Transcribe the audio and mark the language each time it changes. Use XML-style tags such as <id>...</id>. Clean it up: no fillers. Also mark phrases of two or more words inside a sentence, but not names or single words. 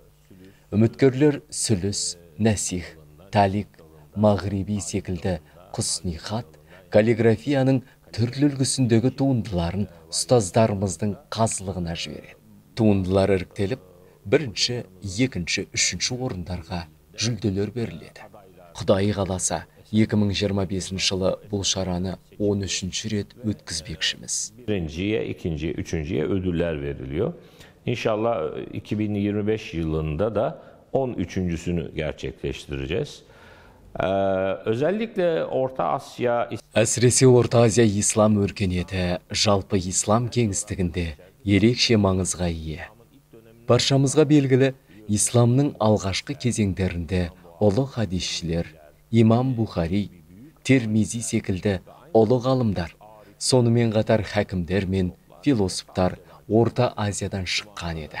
<kk>Үміткерлер сүліс, нәсих, талик, мағриби секілді құснихат, каллиграфияның түрлі үлгісіндегі туындыларын ұстаздарымыздың қазылығына жібереді. Туындылар іріктеліп, 1-ші, 2-ші, 3-ші орындарға жүлделер беріледі. Құдай қаласа, 2025 жылы бұл шараны 13-ші рет өткізбекшіміз.</kk> <tr>Birinciye, ikinciye, üçüncüye ödüller veriliyor. İnşallah 2025 yılında da 13.sünü gerçekleştireceğiz. Özellikle Orta Asya...</tr> <kk>Әсіресе Орта Азия ислам өркениеті жалпы ислам кеңістігінде ерекше маңызға ие. Баршамызға белгілі, исламның алғашқы кезеңдерінде ұлы хадисшілер, имам Бухари, Термизи секілді ұлы ғалымдар, сонымен қатар хәкімдер мен философтар Орта Азиядан шыққан еді.</kk>